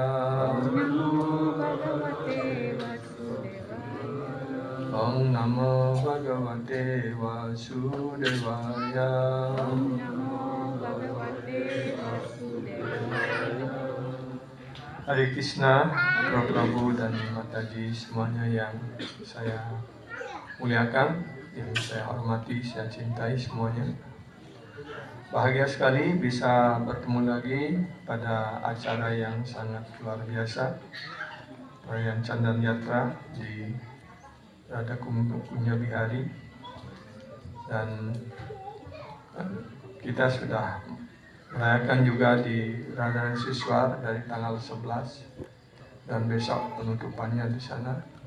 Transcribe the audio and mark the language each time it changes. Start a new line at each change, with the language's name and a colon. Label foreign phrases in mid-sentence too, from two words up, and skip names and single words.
Sanskrit: ॐ नमो भगवते वासुदेवाय ॐ नमो भगवते वासुदेवाय ॐ नमो भगवते वासुदेवाय.
Indonesian: Hare Krishna, Prabhu dan Mataji semuanya yang saya muliakan. yang saya hormati, saya cintai semuanya. Bahagia sekali bisa bertemu lagi pada acara yang sangat luar biasa, perayaan Chandan Yatra di Radha Kunja Bihari, dan kita sudah merayakan juga di Radha Siswar dari tanggal 11 dan besok penutupannya di sana.